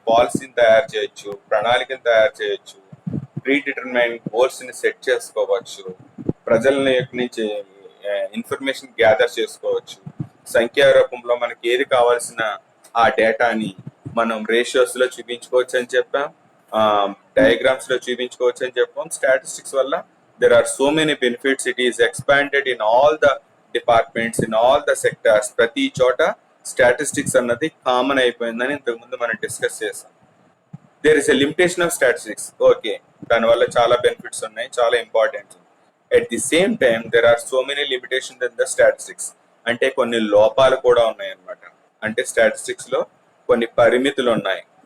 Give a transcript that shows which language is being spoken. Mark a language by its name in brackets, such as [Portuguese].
[Telugu] పాలసీని తయారు చేయొచ్చు, ప్రణాళికను తయారు చేయొచ్చు, ప్రీ డిటర్మైన్ గోల్స్ ని సెట్ చేసుకోవచ్చు, ప్రజల నుంచి ఇన్ఫర్మేషన్ గ్యాదర్ చేసుకోవచ్చు, సంఖ్యా రూపంలో మనకి ఏది కావాల్సిన ఆ డేటాని మనం రేషియోస్ లో చూపించుకోవచ్చు అని చెప్పాం, డయాగ్రామ్స్ లో చూపించుకోవచ్చు అని చెప్పాం. స్టాటిస్టిక్స్ వల్ల [English] there are so many benefits. It is expanded in all the departments, in all the sectors. [Telugu] ప్రతి చోట స్టాటిస్టిక్స్ అన్నది కామన్ అయిపోయిందని ఇంతకు ముందు మనం డిస్కస్ చేసాం. [English] There is a limitation of statistics. [Telugu] Okay, దానివల్ల చాలా బెనిఫిట్స్ ఉన్నాయి, చాలా important. [English] At the same time there are so many limitations in the statistics. [Telugu] అంటే కొన్ని లోపాలు కూడా ఉన్నాయి అన్నమాట. అంటే స్టాటిస్టిక్స్ లో కొన్ని పరిమితులు ఉన్నాయి.